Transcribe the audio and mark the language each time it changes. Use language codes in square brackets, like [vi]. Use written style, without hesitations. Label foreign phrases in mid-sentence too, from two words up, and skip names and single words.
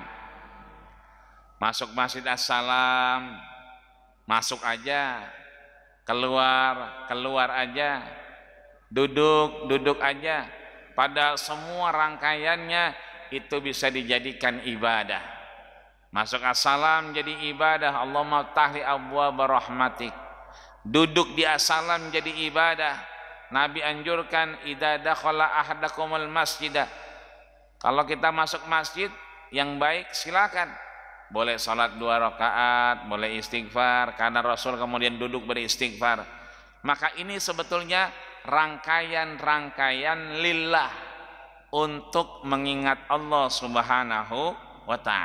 [id] Masuk Masjid As-Salam, masuk aja, keluar aja, duduk aja. Padahal semua rangkaiannya itu bisa dijadikan ibadah. Masuk As-Salam jadi ibadah. [ar] اللهم افتح لي أبواب رحمتك. [id] Duduk di As-Salam jadi ibadah. Nabi anjurkan [ar] إذا دخل أحدكم المسجد. [id] Kalau kita masuk masjid yang baik silakan. Boleh salat 2 rakaat, boleh istighfar karena Rasul kemudian duduk beristighfar. Maka ini sebetulnya rangkaian-rangkaian lillah untuk mengingat Allah [ar] سبحانه وتعالى.